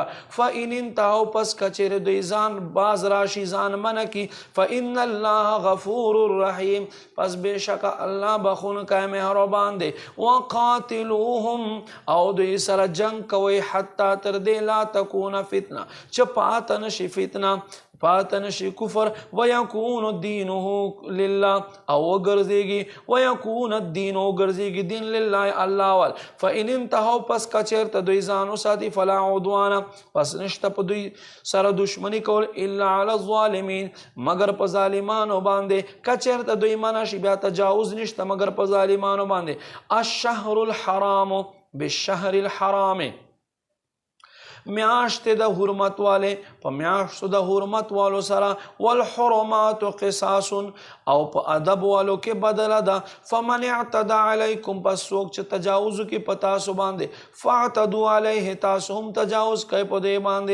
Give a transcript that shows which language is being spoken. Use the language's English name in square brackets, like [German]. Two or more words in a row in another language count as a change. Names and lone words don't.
[Arabic] فإن انتهوا، [Pashto] پس کچیرې دوی ځان باز راشي، ځان منع کی. [Arabic] فإن الله غفور رحیم، [Pashto] پس بېشکه الله بخښونکی مهربان دی. وقاتلوهم، او دوی سره جنگ کوئ. حتی تر دې [Arabic] لا تکون فتنه، [Pashto] چې پاتنشي فتنه، پاتنشي کفر. [Arabic] ويكون دينه لله، [Pashto] او وګرځيږي. [Arabic] ويكون الدين، [Pashto] وګرځيږي دین لله الله وال. [Arabic] فإن انتهوا، [Pashto] پس کچیرته دوی ځان وساتي. [Arabic] فلا عدوان، [Pashto] پس نشته په دوی سره دشمنی کول. [Arabic] الا على الظالمين، [Pashto] مگر په ظالمانو باندې. کچیرته دوی منع شي، بیا تجاوز نشته مگر په ظالمانو باندې. [Arabic] الشهر الحرام بالشهر الحرام، [Pashto] میاشت د حرمت والے په میاشتو د حرمت والو سره. [Arabic] والحرمات قصاص، [Pashto] او په ادب والو کې بدله ده. [Arabic] فمن اعتدى علیکم، [Pashto] پس څوک چې تجاوز کوي په تاسو باندې. [Arabic] فاعتدوا علیه، [Pashto] تاسو هم تجاوز کوئ په دې باندې.